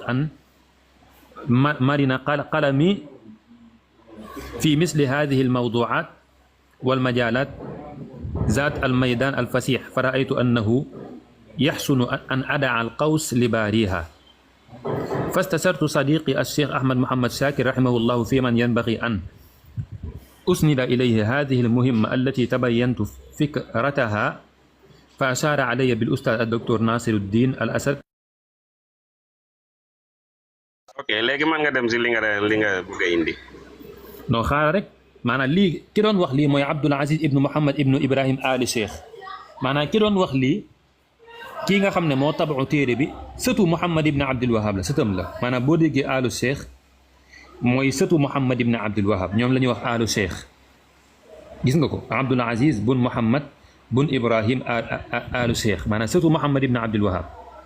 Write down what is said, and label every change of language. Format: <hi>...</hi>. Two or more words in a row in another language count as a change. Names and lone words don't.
<ar>أن مرن قلمي في مثل هذه الموضوعات والمجالات ذات الميدان الفسيح فرأيت أنه يحسن أن أدع القوس لباريها فاستشرت صديقي الشيخ أحمد محمد شاكر رحمه الله في من ينبغي أن أسند إليه هذه المهمة التي تبينت فكرتها فأشار علي بالأستاذ الدكتور ناصر الدين الأسد.</ar> <wo>ok léegi man nga dem si li nga bëgg a indi. non xaaral rek maanaam lii ki doon wax lii mooy Abdul Aziz ibnu Muhammad ibnu Ibrahim Ali Cheikh maanaam ki doon wax lii kii nga xam ne moo tabaxu téere bi sëtu Muhammad ibnu Abdul Wahab la sëtam la maanaam boo déggee Alu Cheikh mooy sëtu Muhammad ibnu Abdul Wahab ñoom la ñuy wax Alu Cheikh gis nga ko Abdul Aziz bun Muhammad bun Ibrahim Alu Cheikh maanaam sëtu Muhammad ibnu Abdul Wahab</wo>